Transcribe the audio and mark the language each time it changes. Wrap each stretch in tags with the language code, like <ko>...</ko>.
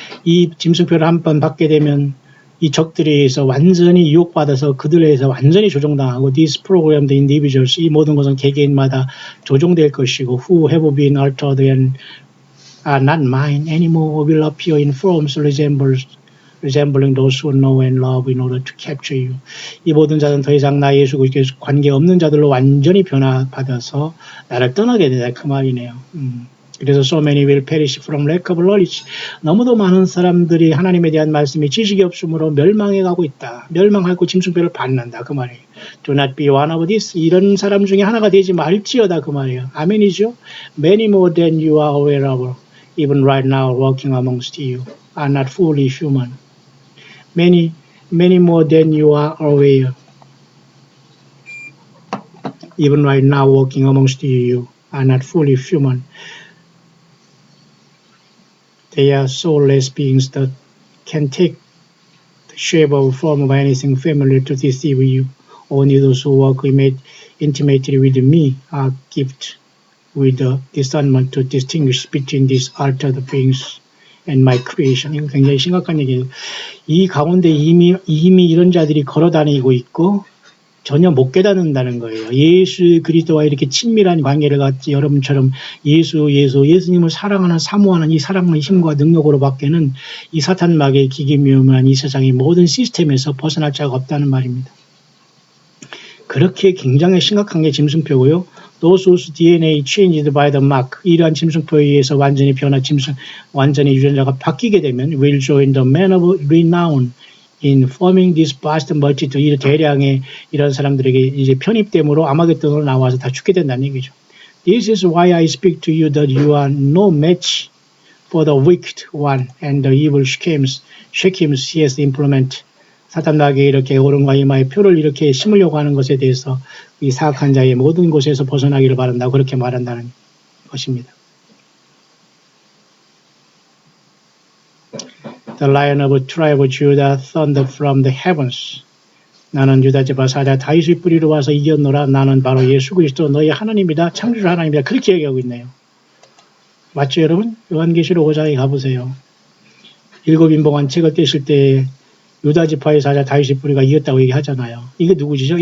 <ko>이 짐승표를 한번 받게 되면 이 적들에 의해서 완전히 유혹받아서 그들에 의해서 완전히 조종당하고</ko> <en>these programmed individuals,</en> <ko>이 모든 것은 개개인마다 조종될 것이고</ko> <en>who have been altered and are not mine anymore will appear in forms resembling those who know and love in order to capture you.</en> <ko>이 모든 자는 더 이상 나 예수 그리스도에 관계없는 자들로 완전히 변화받아서 나를 떠나게 된다 그 말이네요.</ko> <en>그래서 so many will perish from lack of knowledge.</en> <ko>너무도 많은 사람들이 하나님에 대한 말씀에 지식이 없으므로 멸망해 가고 있다. 멸망하고 짐승표를 받는다 그 말이에요.</ko> <en>Do not be one of these.</en> <ko>이런 사람 중에 하나가 되지 말지어다 그 말이에요. 아멘이죠.</ko> <en>Many more than you are aware of, even right now walking amongst you, are not fully human. Many more than you are aware. Even right now walking amongst you, are not fully human. They are soulless beings that can take the shape or form of anything familiar to deceive you. Only those who walk intimately with me are gifted with the discernment to distinguish between these altered beings and my creation.</en> <ko>이거 굉장히 심각한 얘기예요. 이 가운데 이미 이런 자들이 걸어다니고 있고 전혀 못 깨닫는다는 거예요. 예수 그리스도와 이렇게 친밀한 관계를 갖지 여러분처럼 예수님을 사랑하는 사모하는 이 사랑의 힘과 능력으로 밖에는 이 사탄마귀의 기기묘묘한 이 세상의 모든 시스템에서 벗어날 자가 없다는 말입니다. 그렇게 굉장히 심각한 게 짐승표고요.</ko> <en>Those whose DNA changed by the mark.</en> <ko>이러한 짐승표에 의해서 완전히 유전자가 바뀌게 되면</ko> <en>will join the man of renown. in forming this vast multitude,</en> <ko>이 대량의 이런 사람들에게 이제 편입됨으로 아마겟돈으로 나와서 다 죽게 된다는 얘기죠.</ko> <en>This is why I speak to you that you are no match for the wicked one and the evil schemes he has implemented.</en> <ko>사탄나게 이렇게 오른과 이마에 표를 이렇게 심으려고 하는 것에 대해서 이 사악한 자의 모든 곳에서 벗어나기를 바란다. 그렇게 말한다는 것입니다.</ko> <en>The Lion of tribe of Judah thundered from the heavens.</en> <ko>나는 유다 지파 사자 다윗의 뿌리로 와서 이겼노라. 나는 바로 예수 그리스도 너희 하나님이다. 창조주 하나님이다. 그렇게 얘기하고 있네요. 맞죠, 여러분? 요한계시록 5장에 가보세요. 일곱 인봉한 책을 떼실 때 유다 지파의 사자 다윗의 뿌리가 이겼다고 얘기하잖아요. 이게 누구시죠?</ko>